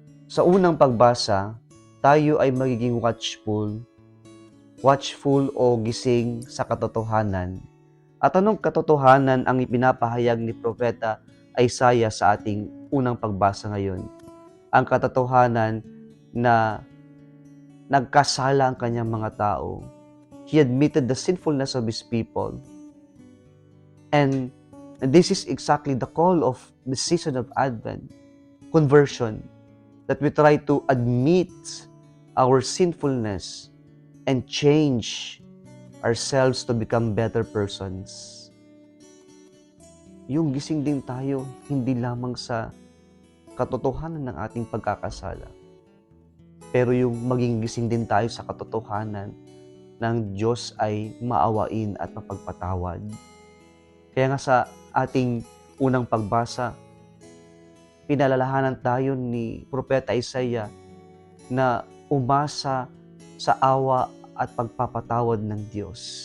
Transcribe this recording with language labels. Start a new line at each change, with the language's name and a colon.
Filipino: Sa unang pagbasa, tayo ay magiging watchful o gising sa katotohanan. At anong katotohanan ang ipinapahayag ni Propeta Isaiah sa ating unang pagbasa ngayon? Ang katotohanan na nagkasala ang kanyang mga tao.
English: He admitted the sinfulness of His people. And this is exactly the call of the season of Advent, conversion, that we try to admit our sinfulness and change ourselves to become better persons.
Filipino: Yung gising din tayo, hindi lamang sa katotohanan ng ating pagkakasala, pero yung maging gising din tayo sa katotohanan ng Diyos ay maawain at mapagpatawad. Kaya nga sa ating unang pagbasa, pinalalahanan tayo ni Propeta Isaiah na umasa sa awa at pagpapatawad ng Diyos.